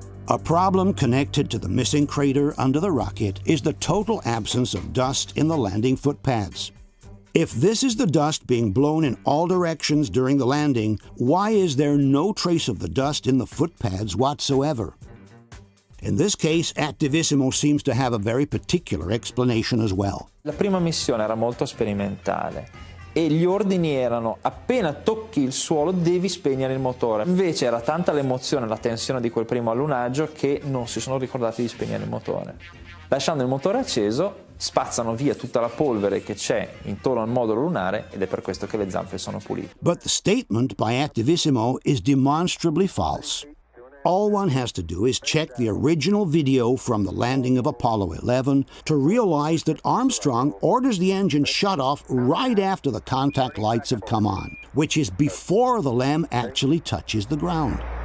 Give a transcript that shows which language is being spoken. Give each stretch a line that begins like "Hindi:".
English: A problem connected to the missing crater under the rocket is the total absence of dust in the landing foot pads. If this is the dust being blown in all directions during the landing, why is there no trace of the dust in the foot pads whatsoever? In this case, Attivissimo seems to have a very particular explanation as well.
Italian: La prima missione era molto sperimentale e gli ordini erano: appena tocchi il suolo devi spegnere il motore. Invece era tanta l'emozione e la tensione di quel primo allunaggio che non si sono ricordati di spegnere il motore. Lasciando il motore acceso, spazzano via tutta la polvere che c'è intorno al modulo lunare ed è per questo che le zampe sono pulite.
English: But the statement by Attivissimo is demonstrably false. All one has to do is check the original video from the landing of Apollo 11 to realize that Armstrong orders the engine shut off right after the contact lights have come on, which is before the LEM actually touches the ground.